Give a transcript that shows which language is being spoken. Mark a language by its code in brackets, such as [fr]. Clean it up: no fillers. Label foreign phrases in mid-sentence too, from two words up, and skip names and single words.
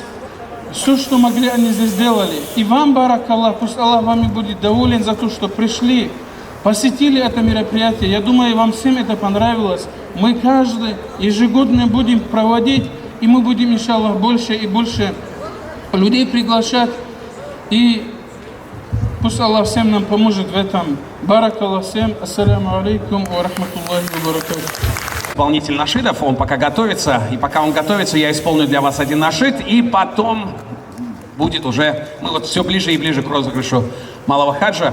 [ru] Все, что могли, они здесь сделали. И вам, [ar] بارك الله, [ru] пусть Аллах вами будет доволен за то, что пришли, посетили это мероприятие. Я думаю, вам всем это понравилось. Мы каждый ежегодно будем проводить, и мы будем, иншаллах, больше и больше людей приглашать. И пусть Аллах всем нам поможет в этом. [ar] بارك الله [ru] всем. [ar] السلام عليكم ورحمة الله وبركاته. [ru] Исполнитель нашидов, он пока готовится, и пока он готовится, я исполню для вас один нашид, и потом будет уже, мы вот все ближе и ближе к розыгрышу малого хаджа.